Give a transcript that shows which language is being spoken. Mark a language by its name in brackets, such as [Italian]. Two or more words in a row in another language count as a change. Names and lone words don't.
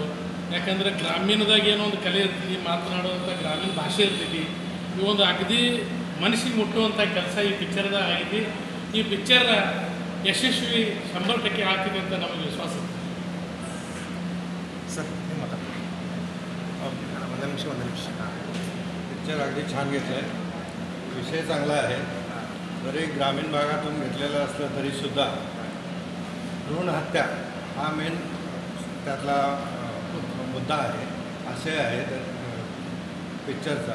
[Kannada] ಯಾಕಂದರೆ ಗ್ರಾಮೀಣದಾಗ ಏನೋ ಒಂದು ಕಲೆ ಇರ್ತೀವಿ, ಮಾತನಾಡುವಂಥ ಗ್ರಾಮೀಣ ಭಾಷೆ ಇರ್ತೈತಿ, ಇವೊಂದು ಅಗದಿ ಮನಸ್ಸಿಗೆ ಮುಟ್ಟುವಂಥ ಕೆಲಸ ಈ ಪಿಕ್ಚರ್ದಾಗ ಆಗೈತಿ। ಈ ಪಿಕ್ಚರ್ ಯಶಸ್ವಿ 100% ಆಗ್ತದೆ ಅಂತ ನಮಗೆ ವಿಶ್ವಾಸ ಇದೆ सर। ನೀವು ಮಾತಾಡ್ತೀವಿ ಒಂದು ನಿಮಿಷ [Marathi] पिक्चर अगदी छान घेतलं आहे, विषय चांगला आहे। जरी ग्रामीण भागातून घेतलेलं असलं तरीसुद्धा भ्रूण हत्या हा मेन त्यातला मुद्दा आहे, आशय आहे पिक्चरचा।